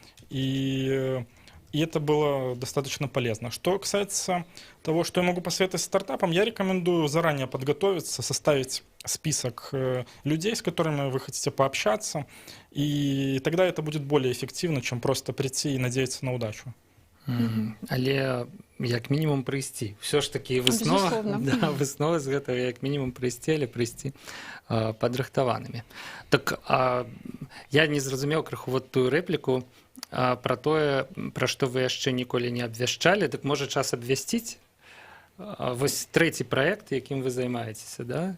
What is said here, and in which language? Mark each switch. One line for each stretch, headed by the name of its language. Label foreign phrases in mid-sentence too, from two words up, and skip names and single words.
Russian: И это было достаточно полезно. Что касается того, что я могу посоветовать стартапам, я рекомендую заранее подготовиться, составить список людей, с которыми вы хотите пообщаться, и тогда это будет более эффективно, чем просто прийти и надеяться на удачу.
Belarusian: Але як мінімум прыйсці все ж таки выснова выснова з гэтага як мінімум прыйсці, але прыйсці падрыхтаванымі. Так я не зразумеў крыху вот тую рэпліку пра тое, пра што вы яшчэ ніколі не абвяшчалі, так можа час абвясціць вось трэці праект, якім вы займаецеся, да?